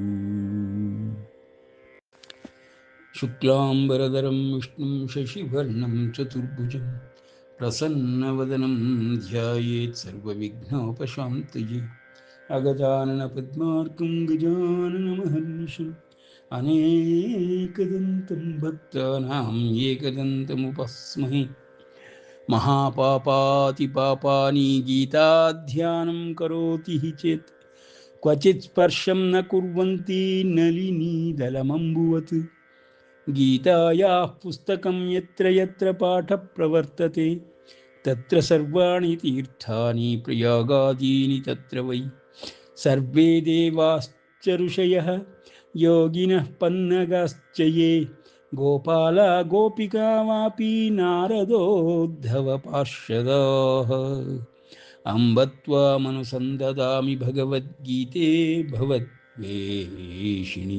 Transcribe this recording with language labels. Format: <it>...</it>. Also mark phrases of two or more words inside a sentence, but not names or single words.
<sa>ಶುಕ್ಲಾಂಬರಧರಂ ವಿಷ್ಣುಂ ಶಶಿವರ್ಣಂ ಚತುರ್ಭುಜಂ ಪ್ರಸನ್ನವದನಂ ಧ್ಯಾಯೇತ್ ಸರ್ವವಿಘ್ನೋಪಶಾಂತಯೇ. ಅಗಜಾನನ ಪದ್ಮಾರ್ಕಂ ಗಜಾನನಮಹರ್ನಿಶಂ ಅನೇಕದಂತಂ ಭಕ್ತಾನಾಂ ಏಕದಂತಮುಪಸ್ಮಹೇ. ಮಹಾಪಾಪಾತಿಪಾಪಾನಿ ಗೀತಾಧ್ಯಾನಂ ಕರೋತಿ ಹಿ ಚೇತ್, ಕ್ವಚಿತ್ ಸ್ಪರ್ಶಂ ನ ಕುರ್ವಂತಿ ನಲಿನೀದಲಮಂಬುವತ್. ಗೀತಾಯಾಃ ಪುಸ್ತಕಂ ಯತ್ರ ಯತ್ರ ಪಾಠ ಪ್ರವರ್ತತೆ, ತತ್ರ ಸರ್ವಾಣಿ ತೀರ್ಥಾನಿ ಪ್ರಯಾಗಾದೀನಿ ತತ್ರ ವೈ. ಸರ್ವೇ ದೇವಾಶ್ಚ ಋಷಯಃ ಯೋಗಿನಃ ಪನ್ನಗಶ್ಚಯೇ ಗೋಪಾಲ ಗೋಪಿಕಾ ವಾಪಿ ನಾರದೋದ್ಧವ ಪಾರ್ಷದಾಃ ಅಂಬತ್ವಾಮನುಸಂದದಾಮಿ ಭಗವದ್ಗೀತೆ ಭವದ್ವೇಷಿಣೀ.</sa>